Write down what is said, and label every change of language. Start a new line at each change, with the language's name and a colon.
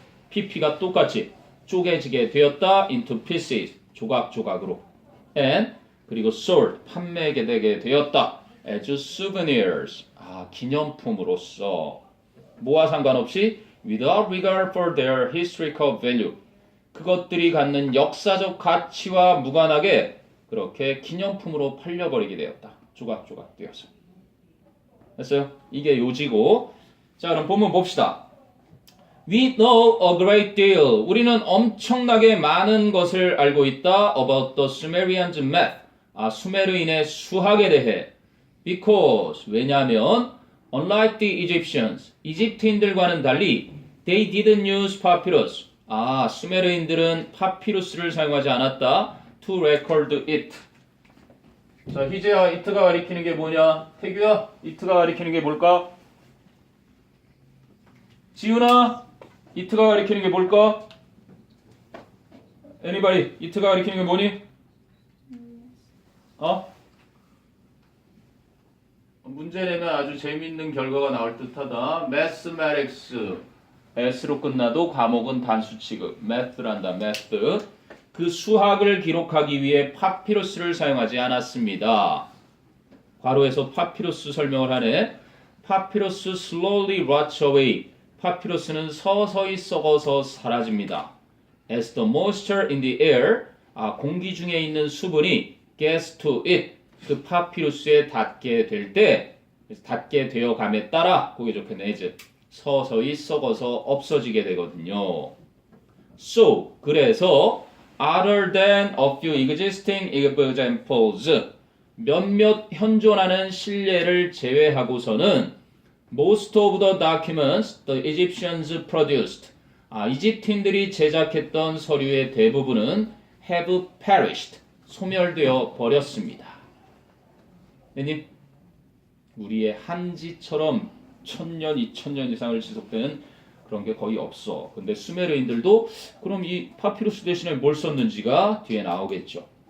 Korean: PP가 똑같이 쪼개지게 되었다.
English: into pieces.
Korean: 조각조각으로. And 그리고 sold, 판매하게 되게 되었다.
English: as souvenirs,
Korean: 기념품으로서. 뭐와 상관없이
English: without regard for their historical value.
Korean: 그것들이 갖는 역사적 가치와 무관하게 그렇게 기념품으로 팔려버리게 되었다. 조각조각 되어서. 됐어요? 이게 요지고. 자, 그럼 본문 봅시다.
English: We know a great deal.
Korean: 우리는 엄청나게 많은 것을 알고 있다.
English: About the Sumerians' math.
Korean: 수메르인의 수학에 대해.
English: Because, 왜냐하면 unlike the Egyptians,
Korean: 이집트인들과는 달리
English: they didn't use papyrus.
Korean: 수메르인들은 파피루스를 사용하지 않았다.
English: To record it.
Korean: 자, 희재야, it가 가리키는 게 뭐냐? 태규야, it가 가리키는 게 뭘까? 지훈아, it가 가리키는 게 뭘까? Anybody, it가 가리키는 게 뭐니? 문제 내면 아주 재밌는 결과가 나올 듯하다.
English: Mathematics.
Korean: S로 끝나도 과목은 단수 취급. Math란다. Math. 그 수학을 기록하기 위해 파피루스를 사용하지 않았습니다. 괄호에서 파피루스 설명을 하네.
English: 파피루스 slowly rots away.
Korean: 파피루스는 서서히 썩어서 사라집니다.
English: As the moisture in the air,
Korean: 공기 중에 있는 수분이
English: gets to it,
Korean: 그 파피루스에 닿게 될 때, 닿게 되어감에 따라, 그게 좋겠네, 이제 서서히 썩어서 없어지게 되거든요.
English: So, 그래서 other than a few existing examples,
Korean: 몇몇 현존하는 실례를 제외하고서는
English: most of the documents the Egyptians produced,
Korean: 이집트인들이 제작했던 서류의 대부분은
English: have perished,
Korean: 소멸되어 버렸습니다. 님, 우리의 한지처럼 1000년, 2000년 이상을 지속되는 그런 게 거의 없어. 근데 수메르인들도 그럼 이 파피루스 대신에 뭘 썼는지가 뒤에 나오겠죠.